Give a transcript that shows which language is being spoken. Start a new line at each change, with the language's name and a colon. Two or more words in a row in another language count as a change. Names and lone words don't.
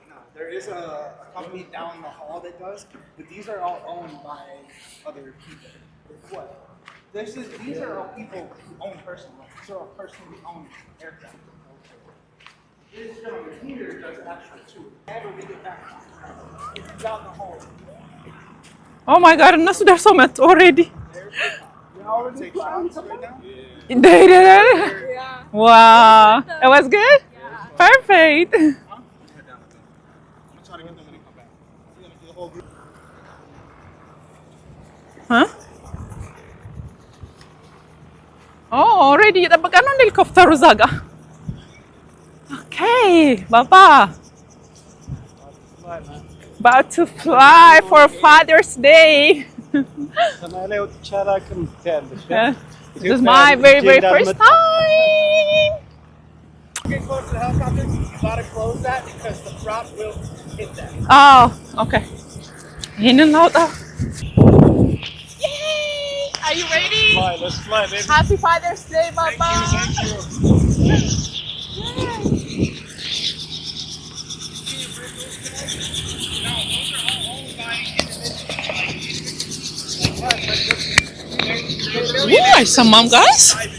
English: No, there is a company down the hall that does, but these are all owned by other people. What? These are all people who own personally. These are all personally owned aircraft. This gentleman here does actual tour. Never get it back. It's down the hall. oh my god
Amharic: እነሱ ደርሰው መጡ
English: already You already take shots right now? they did it wow it was good perfect I'm gonna try to get them when they come back. We're gonna do the whole group. huh oh already
Amharic: እየጠበቀ ነው እንደ ሄሊኮፕተሩ እዛ ጋር
English: okay baba about to fly for Father's Day
Amharic: ሰማይ ወጥቼ አላውቅም ትያለሽ።
English: this is my very first time Get close to the helicopter. You gotta close that because the prop will hit that. oh okay
Amharic: ይሄንን አውጣ
English: Are you ready? Let's fly, baby. Happy Father's Day, Papa. Ooh, are some mom guys?